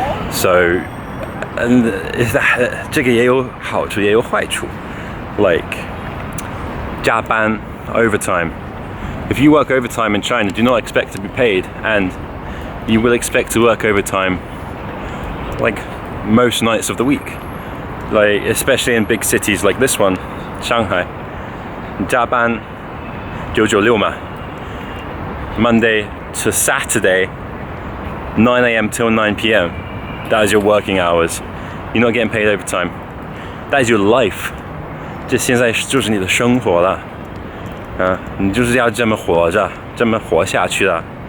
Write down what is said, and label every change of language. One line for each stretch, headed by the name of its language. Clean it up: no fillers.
Chinese: So, and 这个也有好处，也有坏处。
English: Like 加班 overtime. If you work overtime in China, do not expect to be paid, and you will expect to work overtime like most nights of the week. Like, especially in big cities like this one, Shanghai.
Chinese: 加班996嘛
English: Monday to Saturday, 9 a.m. till 9 p.m. That is your working hours. You're not getting paid overtime. That is your life.
Chinese: 这现在就是你的生活了。你就是要这么活着，这么活下去的。